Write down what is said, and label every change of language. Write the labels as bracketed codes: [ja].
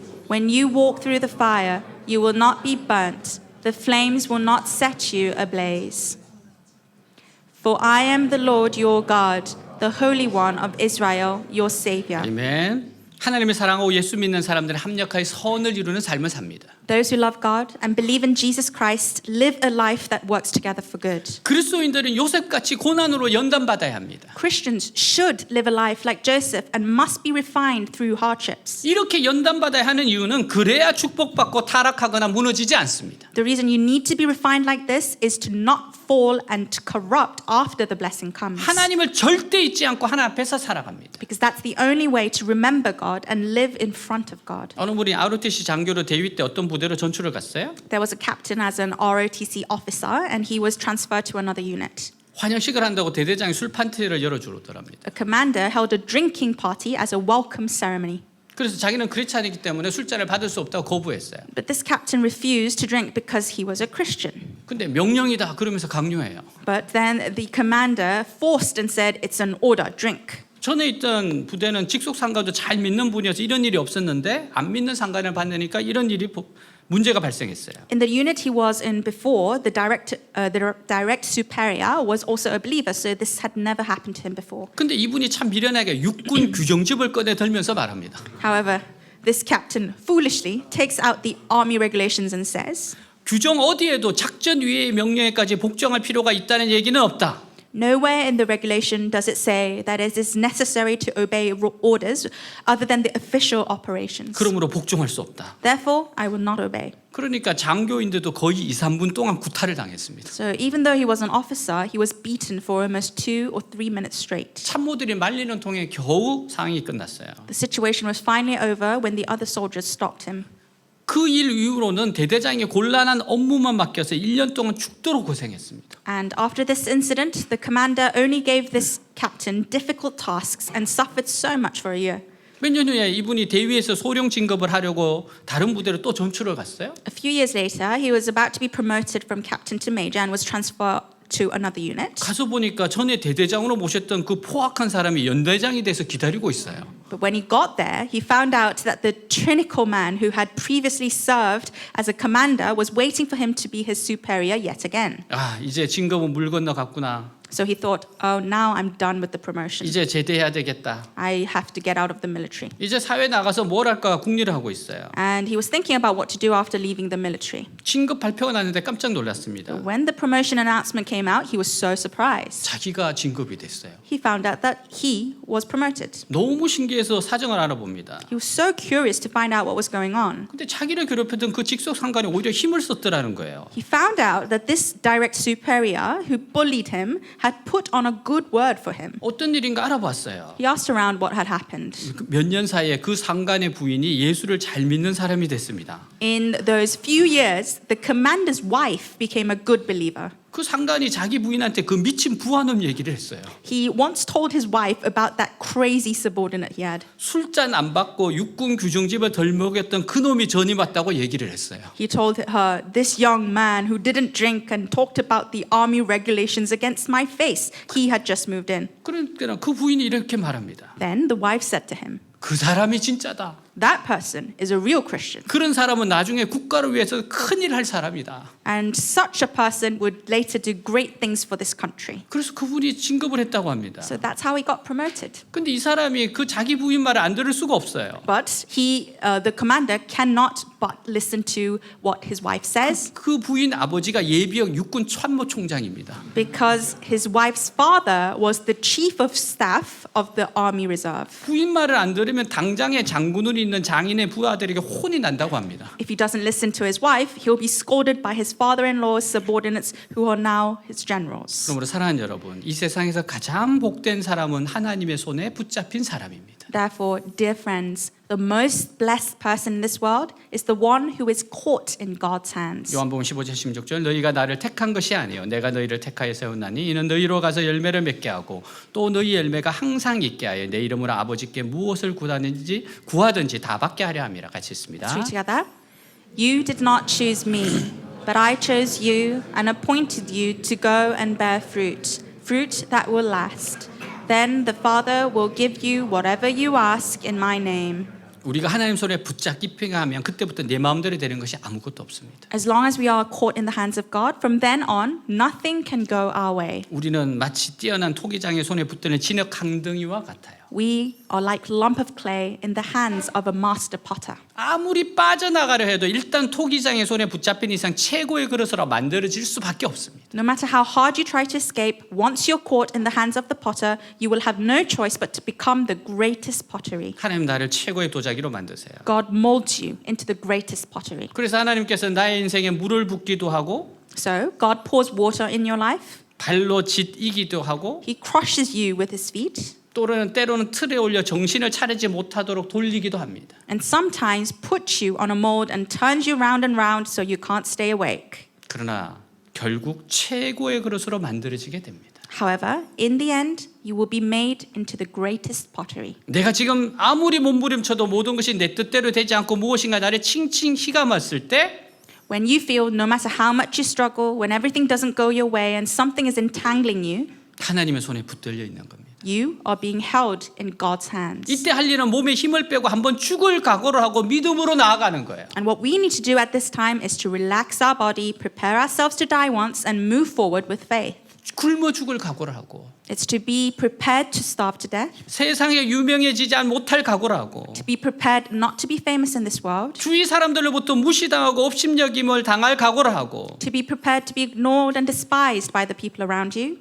[en] When you walk through the fire, you will not be burnt. The flames will not set you ablaze. For I am the Lord your God, the Holy One of Israel, your Savior. [ko] 아멘. 하나님을 사랑하고 예수 믿는 사람들은 합력하여 선을 이루는 삶을 삽니다. [en] Those who love God and believe in Jesus Christ live a life that works together for good. [ko] 그리스도인들은 요셉같이 고난으로 연단받아야 합니다. [en] Christians should live a life like Joseph and must be refined through hardships. [ko] 이렇게 연단받아야 하는 이유는 그래야 축복받고 타락하거나 무너지지 않습니다. [en] The reason you need to be refined like this is to not fall and to corrupt after the blessing comes. [ko] 하나님을 절대 잊지 않고 하나님 앞에서 살아갑니다. [en] Because that's the only way to remember God and live in front of God. [ko] 어느 분이 ROTC 장교로 대위 때 어떤 부대로 전출을 갔어요? [en] There was a captain as an ROTC officer and he was transferred to another unit. [ko] 환영식을 한다고 대대장이 술 파티를 열어주더랍니다. [en] A commander held a drinking party as a welcome ceremony. [ko] 그래서 자기는 크리스찬이기 때문에 술잔을 받을 수 없다고 거부했어요. [en] But this captain refused to drink because he was a Christian. [ko] 근데 명령이다 그러면서 강요해요. [en] But then the commander forced and said, it's an order, drink. [ko] 전에 있던 부대는 직속 상관도 잘 믿는 분이어서 이런 일이 없었는데 안 믿는 상관을 받으니까 이런 일이 문제가 발생했어요. [en] In the unit he was in before, the direct superior was also a believer, so this had never happened to him before. [ko] 근데 이분이 참 미련하게 육군 규정집을 꺼내 들면서 말합니다. [en] However, this captain foolishly takes out the army regulations and says, [ko] 규정 어디에도 작전 위의 명령에까지 복종할 필요가 있다는 얘기는 없다. [en] nowhere in the regulation does it say that it is necessary to obey orders other than the official operations. [ko] 그러므로 복종할 수 없다. [en] Therefore, I will not obey. [ko] 그러니까 장교인들도 거의 2, 3분 동안 구타를 당했습니다. [en] So even though he was an officer, he was beaten for almost 2 or 3 minutes straight. [ko] 참모들이 말리는 통에 겨우 상황이 끝났어요. [en] The situation was finally over when the other soldiers stopped him. [ko] 그 일 이후로는 대대장에게 곤란한 업무만 맡겨서 1년 동안 죽도록 고생했습니다. [en] And after this incident, the commander only gave this captain difficult tasks and suffered so much for a year. [ko] 몇 년 후에 이분이 대위에서 소령 진급을 하려고 다른 부대로 또 전출을 갔어요. [en] A few years later, he was about to be promoted from captain to major and was transferred to another unit. [ko] 가서 보니까 전에 대대장으로 모셨던 그 포악한 사람이 연대장이 돼서 기다리고 있어요. [en] But when he got there, he found out that the tyrannical man who had previously served as a commander was waiting for him to be his superior yet again. [ko] 아, 이제 진급은 물 건너 갔구나. [en] So he thought, oh, now I'm done with the promotion. [ko] 이제 제대해야 되겠다. [en] I have to get out of the military. [ko] 이제 사회 나가서 뭘 할까 궁리를 하고 있어요. [en] And he was thinking about what to do after leaving the military. [ko] 진급 발표가 났는데 깜짝 놀랐습니다. [en] When the promotion announcement came out, he was so surprised. [ko] 자기가 진급이 됐어요. [en] He found out that he was promoted. [ko] 너무 신기해서 사정을 알아봅니다. [en] He was so curious to find out what was going on. [ko] 근데 자기를 괴롭혔던 그 직속 상관이 오히려 힘을 썼더라는 거예요. [en] He found out that this direct superior who bullied him had put on a good word for him. [ko] 어떤 일인가 알아봤어요. [en] He asked around what had happened. [ko] 몇 년 사이에 그 상관의 부인이 예수를 잘 믿는 사람이 됐습니다. [en] In those few years, the commander's wife became a good believer. [ko] 그 상관이 자기 부인한테 그 미친 부하놈 얘기를 했어요. [en] He once told his wife about that crazy subordinate he had. [ko] 술잔 안 받고 육군 규정집을 덜 먹였던 그 놈이 전임 왔다고 얘기를 했어요. [en] He told her, this young man who didn't drink and talked about the army regulations against my face, he had just moved in. [ko] 그러니까 그 부인이 이렇게 말합니다. [en] Then the wife said to him, [ko] 그 사람이 진짜다. [en] that person is a real Christian. [ko] 그런 사람은 나중에 국가를 위해서 큰일 할 사람이다. [en] And such a person would later do great things for this country. [ko] 그래서 그분이 진급을 했다고 합니다. [en] So that's how he got promoted. [ko] 근데 이 사람이 그 자기 부인 말을 안 들을 수가 없어요. [en] But the commander cannot but listen to what his wife says [ko] 그 부인 아버지가 예비역 육군 참모총장입니다. [en] because his wife's father was the chief of staff of the army reserve. [ko] 부인 말을 안 들으면 당장에 장군으로 있는 장인의 부하들에게 혼이 난다고 합니다. [en] If he doesn't listen to his wife, he'll be scolded by his father-in-law's subordinates who are now his generals. [ko] 그러므로 사랑하는 여러분, 이 세상에서 가장 복된 사람은 하나님의 손에 붙잡힌 사람입니다. [en] Therefore, dear friends, the most blessed person in this world is the one who is caught in God's hands. [ko] 요한복음 15절 16절 너희가 나를 택한 것이 아니요 내가 너희를 택하여 세웠나니 이는 너희로 가서 열매를 맺게 하고 또 너희 열매가 항상 있게 하여 내 이름으로 아버지께 무엇을 구하든지 다 받게 하려 함이라. 같이 읽습니다. [en] Let's read together. You did not choose me, but I chose you and appointed you to go and bear fruit, fruit that will last. Then the Father will give you whatever you ask in my name. [ko] 우리가 하나님 손에 붙잡히게 하면 그때부터 내 마음대로 되는 것이 아무것도 없습니다. [en] As long as we are caught in the hands of God, from then on, nothing can go our way. [ko] 우리는 마치 뛰어난 토기장의 손에 붙드는 진흙 강덩이와 같아요. [en] We are like lump of clay in the hands of a master potter. [ko] 아무리 빠져나가려 해도 일단 토기장의 손에 붙잡힌 이상 최고의 그릇으로 만들어질 수밖에 없습니다. [en] No matter how hard you try to escape, once you're caught in the hands of the potter, you will have no choice but to become the greatest pottery. [ko] 하나님 나를 최고의 도자기로 만드세요. [en] God molds you into the greatest pottery. [ko] 그래서 하나님께서 나의 인생에 물을 붓기도 하고 [en] So, God pours water in your life. [ko] 발로 짓이기도 하고 [en] He crushes you with his feet. [ko] 때로는 틀에 올려 정신을 차리지 못하도록 돌리기도 합니다. [en] And sometimes puts you on a mold and turns you round and round so you can't stay awake. [ko] 그러나 결국 최고의 그릇으로 만들어지게 됩니다. [en] However, in the end, you will be made into the greatest pottery. [ko] 내가 지금 아무리 몸부림쳐도 모든 것이 내 뜻대로 되지 않고 무엇인가 나를 칭칭 휘감았을 때 [en] When you feel no matter how much you struggle, when everything doesn't go your way and something is entangling you, [ko] 하나님의 손에 붙들려 있는 겁니다. [en] you are being held in God's hands. [ko] 이때 할 일은 몸에 힘을 빼고 한번 죽을 각오를 하고 믿음으로 나아가는 거예요. [en] And what we need to do at this time is to relax our body, prepare ourselves to die once, and move forward with faith. [ko] 굶어 죽을 각오를 하고 [en] It's to be prepared to starve to death, [ko] 세상에 유명해지지 못할 각오를 하고 [en] to be prepared not to be famous in this world, [ko] 주위 사람들로부터 무시당하고 업신여김을 당할 각오를 하고 [en] to be prepared to be ignored and despised by the people around you,